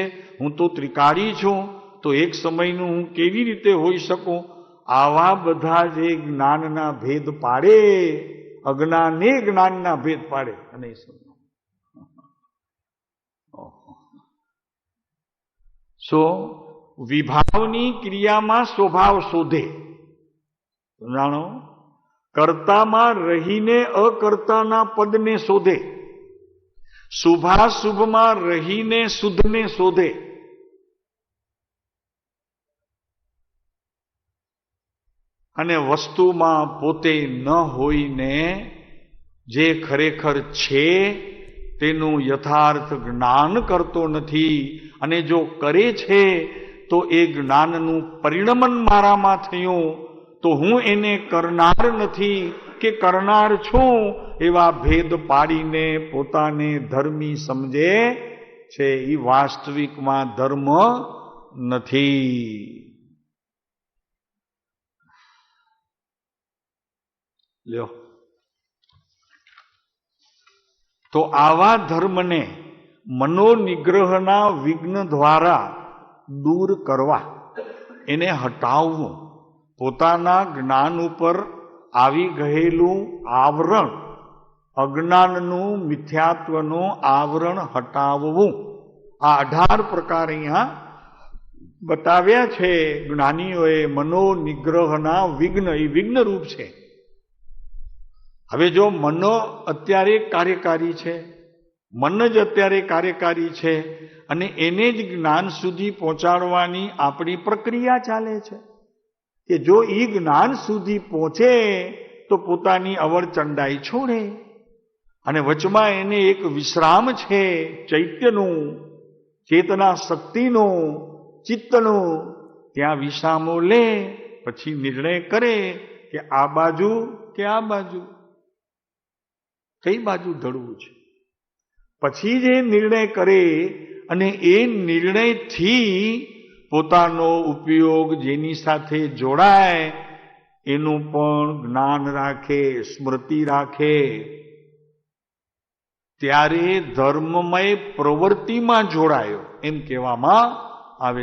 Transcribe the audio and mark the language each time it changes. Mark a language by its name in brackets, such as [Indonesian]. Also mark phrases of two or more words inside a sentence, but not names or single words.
[Gujarati] હું તો ત્રિકાળી છું, તો એક સમયનું હું કેવી રીતે હોઈ શકું? આવા બધા જે જ્ઞાનના ભેદ પાડે, અજ્ઞાને જ્ઞાનના ભેદ પાડે, અને સો વિભાવની ક્રિયામાં સ્વભાવ શોધે, જાણો કર્તામાં રહીને અકર્તાના પદને શોધે, શુભાશુભમાં રહીને શુદ્ધને શોધે। અને વસ્તુમાં પોતે ન હોઈને જે ખરેખર છે તેનું યથાર્થ જ્ઞાન કરતો નથી, અને જો કરે છે તો એ જ્ઞાનનું પરિણમન મારામાં થયું તો હું એને કરનાર નથી કે કરનાર છું, એવા ભેદ પાડીને પોતાને ધર્મી સમજે છે। ઈ વાસ્તવિકમાં ધર્મ નથી। લ્યો, તો આવા ધર્મને મનોનિગ્રહના વિઘ્ન દ્વારા દૂર કરવા, એને હટાવવું, પોતાના જ્ઞાન ઉપર આવી ગયેલું આવરણ, અજ્ઞાનનું મિથ્યાત્વનું આવરણ હટાવવું। આ 18 પ્રકાર અહીંયા બતાવ્યા છે જ્ઞાનીઓએ। મનોનિગ્રહના વિઘ્ન, એ વિઘ્ન રૂપ છે। હવે જો મનો અત્યારે કાર્યકારી છે, મન જ અત્યારે કાર્યકારી છે અને એને જ જ્ઞાન સુધી પહોંચાડવાની આપણી પ્રક્રિયા ચાલે છે કે જો ઈ જ્ઞાન સુધી પહોંચે તો પોતાની અવરચંડાઈ છોડે અને વચમાં એને એક વિશ્રામ છે ચૈત્યનું, ચેતના શક્તિનું, ચિત્તનું, ત્યાં વિશ્રામો લે પછી નિર્ણય કરે કે આ બાજુ કે આ બાજુ, કઈ બાજુ ढळવું છે। પછી જે નિર્ણય કરે અને એ નિર્ણયથી પોતાનો ઉપયોગ જેની સાથે જોડાય એનું પણ જ્ઞાન રાખે, સ્મૃતિ રાખે, ત્યારે ધર્મમય પ્રવૃત્તિમાં જોડાયો એમ કહેવામાં આવે।